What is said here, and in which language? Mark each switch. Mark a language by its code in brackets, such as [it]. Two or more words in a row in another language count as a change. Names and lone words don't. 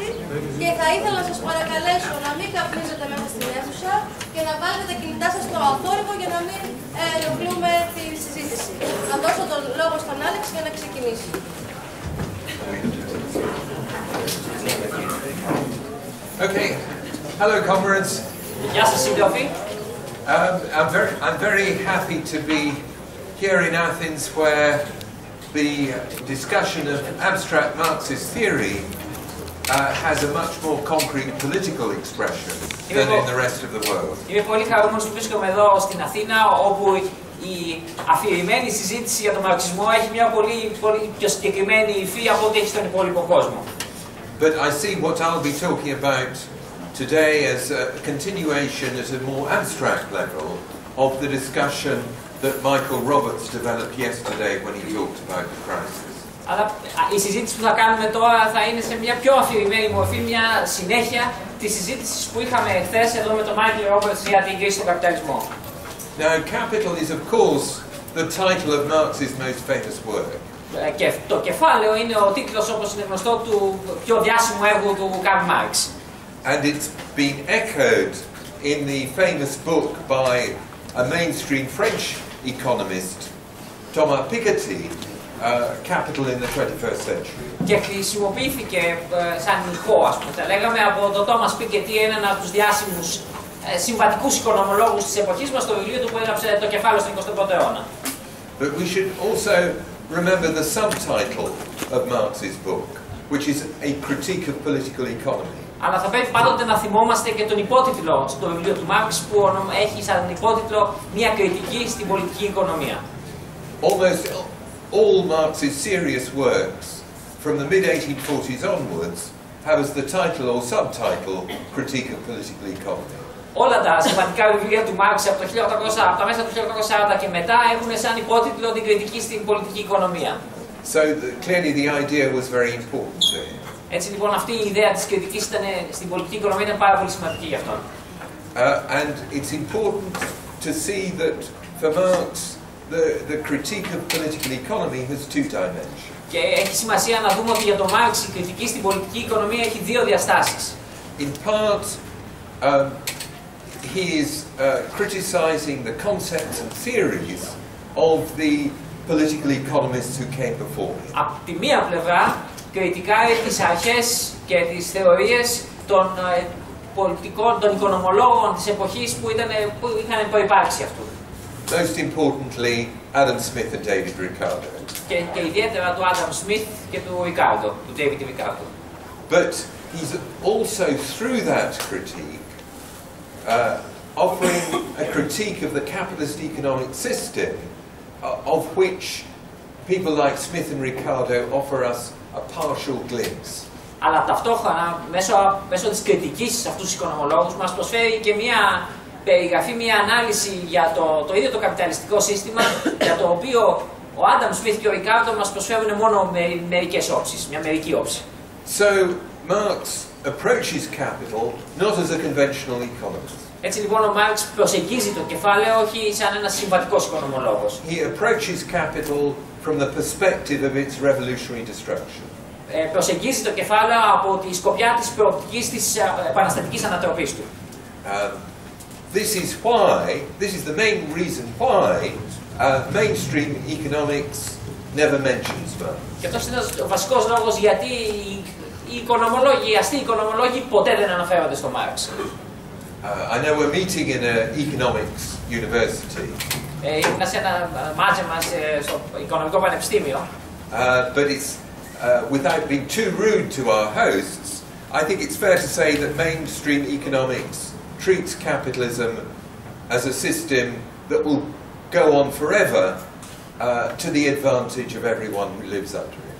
[el] Και θα ήθελα να σας παρακαλέσω να μην καπνίζετε μέσα στην αίθουσα και να βάλετε τα κινητά σας στο αθόρυβο για να μην ενοχλούμε τη συζήτηση. Θα δώσω τον λόγο στον Άλεξ για να ξεκινήσει. [en] Okay. Hello, comrades. [el] Γεια σας, σύντροφοι. [en] I'm very happy to be here in Athens, where the discussion of abstract Marxist theory has a much more concrete political expression than in the rest of the world. [el] Είμαι πολύ χαρούμενος που βρίσκομαι εδώ στην Αθήνα, όπου η αφηρημένη συζήτηση για τον μαρξισμό έχει μια πολύ πιο συγκεκριμένη υφή από ό,τι έχει στον υπόλοιπο κόσμο. [en] But I see what I'll be talking about today as a continuation at a more abstract level of the discussion that Michael Roberts developed yesterday when he talked about the crisis. [el] Αλλά η συζήτηση που θα κάνουμε τώρα θα είναι σε μια πιο αφηρημένη μορφή, μια συνέχεια της συζήτησης που είχαμε χθες εδώ με τον Michael Roberts για την κρίση στον καπιταλισμό. [en] Now, Capital is of course the title of Marx's most famous work. [el] Και το κεφάλαιο είναι ο τίτλος, όπως είναι γνωστό, του πιο διάσημου έργου του Καρλ Μάρξ. [en] And it's been echoed in the famous book by a mainstream French economist, Thomas Piketty, Capital in the 21st Century. [el] Και χρησιμοποιήθηκε σαν ηχό, ας πούμε, θα λέγαμε, από τον Thomas Piketty, έναν από τους διάσημους συμβατικούς οικονομολόγους της εποχής μας, στο βιβλίο του που έγραψε το κεφάλαιο στον 21ο αιώνα. [en] But we should also remember the subtitle of Marx's book, which is a critique of political economy. [el] Αλλά θα πρέπει πάντοτε να θυμόμαστε και τον υπότιτλο στο βιβλίο του Μάρξ, που έχει σαν υπότιτλο μια κριτική στην πολιτική οικονομία. [en] Almost all Marx's serious works from the mid-1840s onwards have as the title or subtitle critique of political economy. [el] Όλα τα σημαντικά βιβλία του Μάρξ από τα μέσα του 1840 και μετά έχουν σαν υπότιτλο την κριτική στην πολιτική οικονομία. [en] So clearly the idea was very important to him. [el] Έτσι λοιπόν αυτή η ιδέα της κριτικής στην πολιτική οικονομία ήταν πάρα πολύ σημαντική για αυτόν. [en] And it's important to see that for Marx the critique of political economy has two dimensions. [el] Και έχει σημασία να δούμε ότι για τον Μάρξ η κριτική στην πολιτική οικονομία έχει δύο διαστάσεις. [en] In part, he is criticizing the concepts and theories of the political economists who came before him. [el] Από τη μία πλευρά κριτικάρει τις αρχές και τις θεωρίες των οικονομολόγων της εποχής που είχαν προϋπάρξει αυτού. [en] Most importantly, Adam Smith and David Ricardo. [el] Και ιδιαίτερα του Adam Smith και του Ricardo, του David Ricardo. [en] But he's also through that critique offering a critique of the capitalist economic system, of which people like Smith and Ricardo offer us a partial glimpse. [el] Αλλά ταυτόχρονα, μέσω της κριτικής σε αυτούς τους οικονομολόγους, μας προσφέρει και μια περιγραφή, μια ανάλυση για το ίδιο το καπιταλιστικό σύστημα, για το οποίο ο Άνταμ Σμιθ και ο Ρικάρντο μας προσφέρουν μόνο μερικές όψεις, μια μερική όψη. [en] So Marx approaches capital not as a conventional economist. [el] Έτσι λοιπόν ο Μάρξ προσεγγίζει το κεφάλαιο όχι σαν ένας συμβατικός οικονομολόγος. [en] He approaches capital from the perspective of its revolutionary destruction. [el] Προσεγγίζει το κεφάλαιο από τη σκοπιά της προοπτικής της επαναστατικής ανατροπής του. [en] This is the main reason why mainstream economics never mentions Marx. [el] Και αυτός είναι ο βασικός λόγος γιατί οι οικονομολόγοι, οι αστεί οικονομολόγοι ποτέ δεν αναφέρονται στο Μάρξ. [en] I know we're meeting in an economics university. [el] Ήμουν σε ένα μάζεμα στο Οικονομικό Πανεπιστήμιο. [en] But it's without being too rude to our hosts, I think it's fair to say that mainstream economics treats capitalism as a system that will go on forever to the advantage of everyone who lives under it.